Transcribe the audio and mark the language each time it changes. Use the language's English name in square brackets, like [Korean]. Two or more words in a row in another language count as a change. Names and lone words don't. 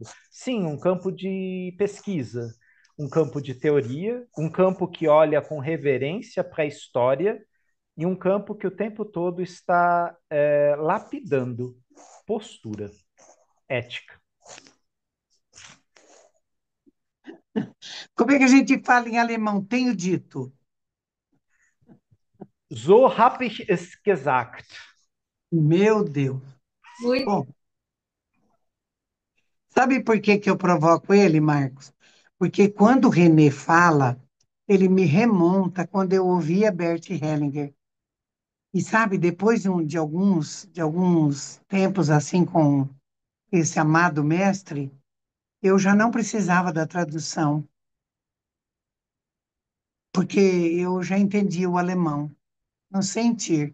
[Portuguese] Sim, um campo de pesquisa, um campo de teoria, um campo que olha com reverência para a história e um campo que o tempo todo está lapidando postura ética. Como é que a gente fala em alemão? Tenho dito. [German] So habe ich es gesagt. [Portuguese] Meu Deus. Muito. Bom, sabe por que que eu provoco ele, Marcos? Porque quando o René fala, ele me remonta quando eu ouvia Bert Hellinger. E sabe, depois de alguns tempos assim com esse amado mestre, eu já não precisava da tradução, porque eu já entendia o alemão, no sentir.